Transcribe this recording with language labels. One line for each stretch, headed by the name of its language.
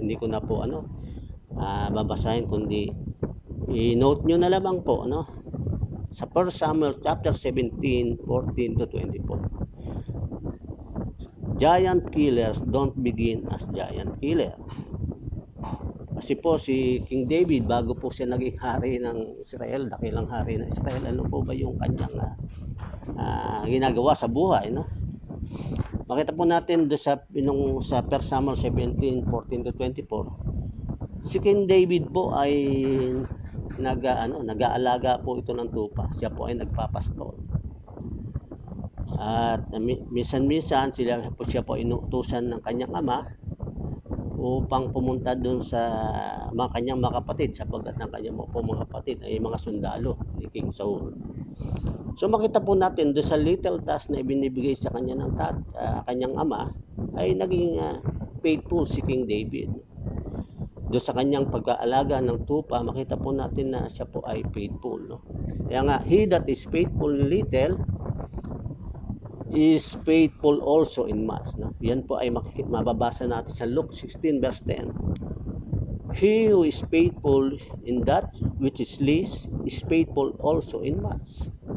Filipino: Hindi ko na po babasahin, kundi i-note nyo na lamang po, sa 1 Samuel chapter 17, 14-24.
English: Giant killers don't begin as giant killer.
Filipino: Kasi po si King David, bago po siya naging hari ng Israel, dakilang hari ng Israel, ano po ba yung kanyang ginagawa sa buhay, no? Makita po natin do sa 1 Samuel 17, 14-24. Si King David po ay nag-aalaga po ito ng tupa. Siya po ay nagpapastol. At minsan-minsan siya po inutusan ng kanyang ama upang pumunta doon sa mga kanyang mga kapatid, sapagkat ng kanyang mga kapatid ay mga sundalo ni King Saul. So makita po natin doon sa little task na ibinibigay sa kanya ng kanyang ama ay naging faithful si King David. Doon sa kanyang pag-aalaga ng tupa, makita po natin na siya po ay faithful, no? Kaya nga,
English: he that is faithful in little is faithful also in much, no?
Filipino: Yan po ay mababasa natin sa Luke 16 verse 10.
English: He who is faithful in that which is least is faithful also in much.